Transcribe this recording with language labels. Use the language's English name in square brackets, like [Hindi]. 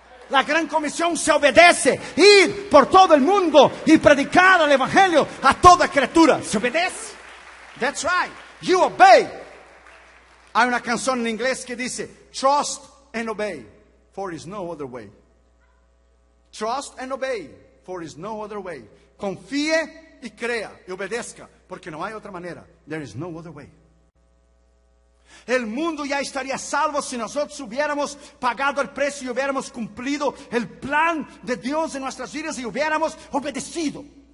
[Spanish] La gran comisión se obedece. Ir por todo el mundo y predicar el evangelio a toda criatura. Se obedece. [English] That's right. You obey. [Spanish] Hay una canción en inglés que dice: [English] trust and obey, for is no other way. Trust and obey, for is no other way. [Spanish] Confíe y crea y obedezca, porque no hay otra manera. [English] There is no other way. [Spanish] El mundo ya estaría salvo si nosotros hubiéramos pagado el precio y hubiéramos cumplido el plan de Dios en nuestras vidas y hubiéramos obedecido.